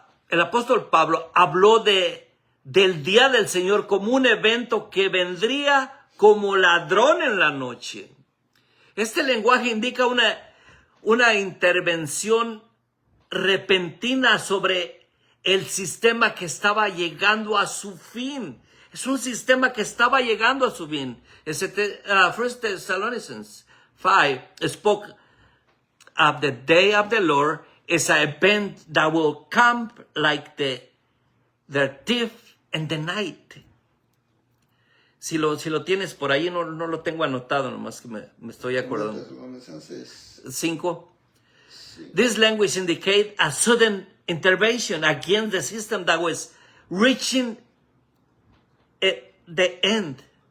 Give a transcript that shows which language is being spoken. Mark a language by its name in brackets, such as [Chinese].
[Spanish] El apóstol Pablo habló del día del Señor como un evento que vendría como ladrón en la noche. Este lenguaje indica una intervención repentina sobre el sistema que estaba llegando a su fin. Es un sistema que estaba llegando a su fin. [English] 1 Thessalonians 5 spoke of the day of the Lord as an event that will come like the thief in the night. [Spanish] Si lo tienes por ahí, no lo tengo anotado, nomás que me estoy acordando. 5. [English] This language indicates a sudden intervention against the system that was reaching the end.